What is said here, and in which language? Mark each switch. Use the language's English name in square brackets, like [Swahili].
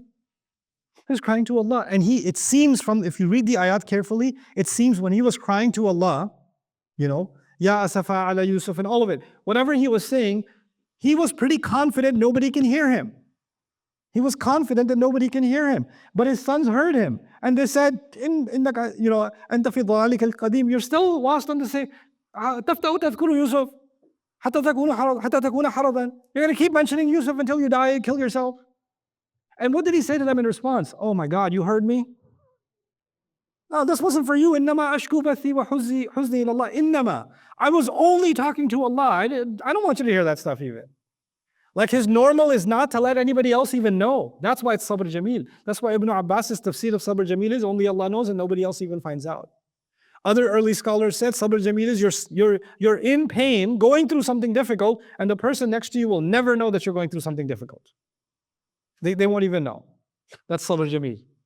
[English] He was crying to Allah. And it seems if you read the ayat carefully, it seems when he was crying to Allah, Ya asafa ala Yusuf and all of it, whatever he was saying, he was pretty confident nobody can hear him. He was confident that nobody can hear him. But his sons heard him. And they said, [Arabic] أنت في ضلالك القديم, [English] you're still lost on the say, [Arabic] تفتأ تذكر يوسف حتى تكون حرضا. [English] You're going to keep mentioning Yusuf until you die and kill yourself. And what did he say to them in response? Oh my God, you heard me? No, this wasn't for you. [Arabic] إنما أشكو بثي وحزني إلى الله. إنما. [English] I was only talking to Allah. I don't want you to hear that stuff even. Like his normal is not to let anybody else even know. That's why it's Sabr Jameel. That's why Ibn Abbas's tafsir of Sabr Jameel is only Allah knows and nobody else even finds out. Other early scholars said Sabr Jameel is you're in pain, going through something difficult, and the person next to you will never know that you're going through something difficult. They won't even know. That's Sabr Jameel.